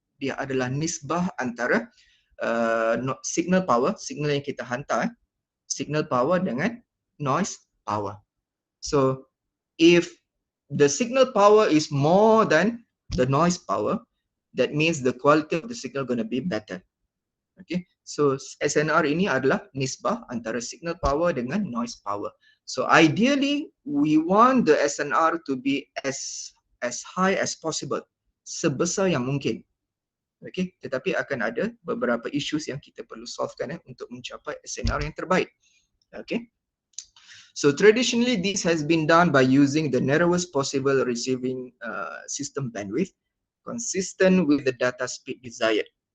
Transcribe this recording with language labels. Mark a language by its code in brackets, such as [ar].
[ms] Dia adalah nisbah antara signal power, signal yang kita hantar, signal power dengan noise power. [en] So if the signal power is more than the noise power, that means the quality of the signal going to be better. [ms] Okay, so SNR ini adalah nisbah antara signal power dengan noise power. [en] So ideally, we want the SNR to be as high as possible, [ms] sebesar yang mungkin. Okay, tetapi akan ada beberapa issues yang kita perlu solvekan untuk mencapai SNR yang terbaik. [en] Okay, so traditionally this has been done by using the narrowest possible receiving system bandwidth consistent with the data speed desired.